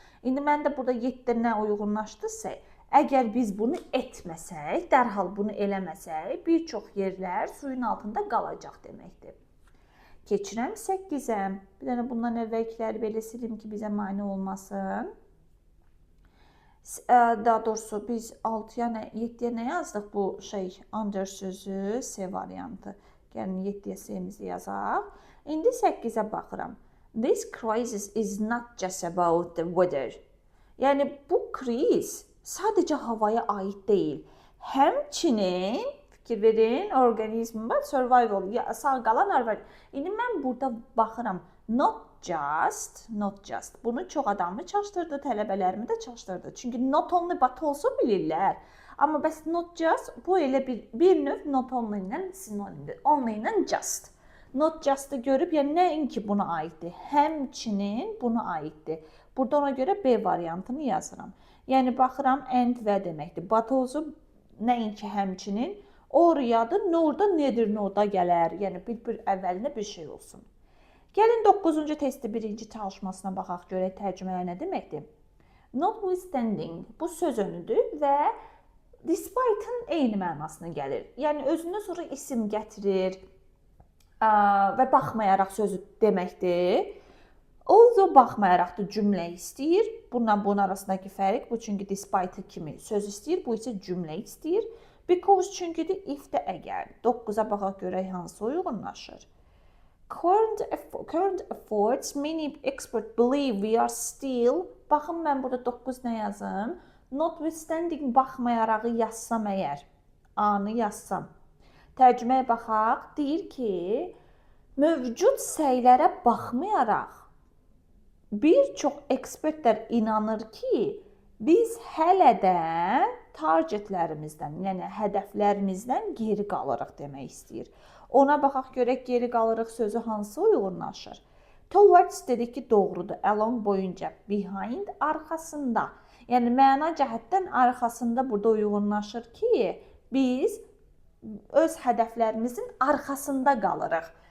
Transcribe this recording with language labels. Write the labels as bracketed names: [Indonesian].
[Azerbaijani] İndi mən də burada 7-də nə uyğunlaşdırsa, əgər biz bunu etməsək, dərhal bunu eləməsək, bir çox yerlər suyun altında qalacaq deməkdir. Keçirəm 8-ə. Bir dənə bundan əvvəlkiləri belə silim ki, bizə mane olmasın. Daha doğrusu biz 7-yə nə yazdıq bu under sözü, S variantı. Gəlin 7-yə S-mizi yazaq. İndi 8-ə baxıram. [English] This crisis is not just about the weather. [Azerbaijani] Yəni bu kriz sadəcə havaya aid deyil. Həmçinin, fikir verin, orqanizm, survival, sağ qalan orqanizm. İndi mən burada baxıram, [English] not not just. [Azerbaijani] Bunu çox adamı çaşdırdı, tələbələrimi də çaşdırdı. Çünki [English] not only but also [Azerbaijani] bilirlər. Amma bəs not just bu elə bir növ not only ilə sinonimdir. Only ilə just. [English] Not just- [Azerbaijani] ı görüb, yəni nəinki buna aiddir, həmçinin buna aiddir. Burada ona görə B variantını yazıram. Yəni baxıram and və deməkdir. [English] But also [Azerbaijani] nəinki həmçinin, or ya da norda nedir, norda gələr. Yəni bir əvvəlinə bir şey olsun. Gəlin 9-cu testi birinci çalışmasına baxaq, görək tərcümələr nə deməkdir. Notwithstanding bu söz önüdür və despite-ın eyni mənasına gəlir. Yəni özündən sonra isim gətirir və baxmayaraq sözü deməkdir. Although baxmayaraq da cümlə istəyir. Bunun arasındakı fərq bu, çünki despite kimi söz istəyir, bu isə cümlə istəyir. Because çünki də if də əgər. 9-a baxaq görək hansı uyğunlaşır. [English] Current efforts, many experts believe we are still. [Azerbaijani] Baxın mən burada 9 nə yazım? Notwithstanding baxmayaraq yazsam əgər, A-nı yazsam. Tərcüməyə baxaq, deyir ki, mövcud səylərə baxmayaraq bir çox ekspertlər inanır ki, biz hələ də targetlərimizdən, yəni hədəflərimizdən geri qalırıq demək istəyir. Ona baxaq görək geri qalırıq sözü hansı uyğunlaşır. Towards dedik ki, doğrudur. Along boyunca, behind arxasında. Yəni məna cəhətdən arxasında burada uyğunlaşır ki, biz öz hədəflərimizin arxasında qalırıq.